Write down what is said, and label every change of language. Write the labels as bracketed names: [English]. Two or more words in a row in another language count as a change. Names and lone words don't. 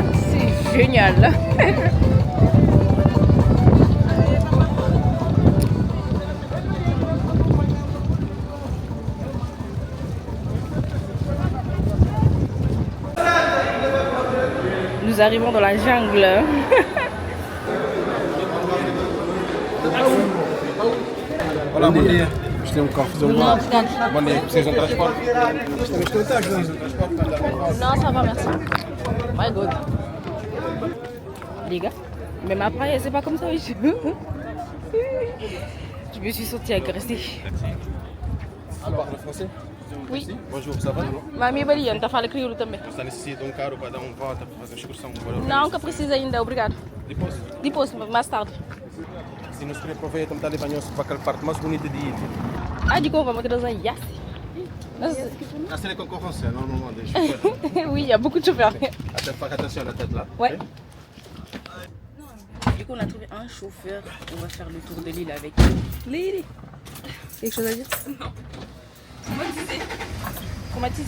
[French] C'est génial. Nous arrivons dans la jungle. [Portuguese] Olá, bom dia. Isto tem carro Bom dia, precisam de transporte? [French] Non, ça va, merci. [English] My God. [French] Les gars, même après, c'est pas comme ça. Je me suis sentie agressée. Tu parles français? Oui. Bonjour, ça va? Mami, bali, on t'a fait le [Portuguese] crioulo também. Você necessita de carro para dar volta, para fazer excursão? Não, que precisa ainda, obrigado. Depois, mais tarde. Se nos querer aproveitar, estamos ali banhando para aquela parte mais bonita de Iti. [French] Ah, du coup, on va monter dans un yacht. Ah, c'est la concurrence, normalement, des chauffeurs. Oui, il y a beaucoup de chauffeurs. Attends, faire attention à la tête là. Ouais. coup, on a trouvé un chauffeur. On va faire le tour de l'île avec Lily. Quelque chose à dire? Non. Traumatisé.